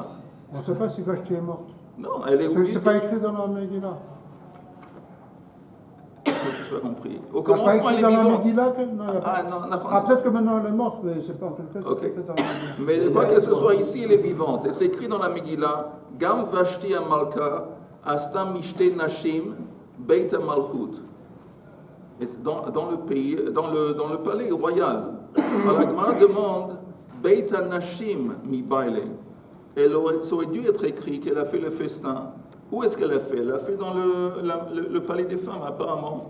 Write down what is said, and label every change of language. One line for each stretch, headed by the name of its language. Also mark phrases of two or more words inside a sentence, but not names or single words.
French: On ne sait pas si Vashti est morte. Non, elle est C'est oubliée. pas écrit dans la Megillah. Je n'ai pas compris. Au Il n'y a pas commencement, elle écrit est dans la vivante. Megillah que... Non, il y a pas. Ah non, la Ah, peut-être que maintenant elle est morte, mais c'est pas en tout cas, c'est Ok. pas écrit dans la Megillah. Mais quoi que ce soit ici, elle est vivante. Et c'est écrit dans la Megillah,
Hebrew: גם ושתי המלכה עשתה משתה נשים בית מלכות.
French: Et c'est dans le pays, dans le palais royal. Alors la Gemara demande,
Hebrew: בית נשים מיבעי ליה.
French: Ça aurait dû être écrit qu'elle a fait le festin. Où est-ce qu'elle a fait? Elle a fait dans le palais des femmes, apparemment.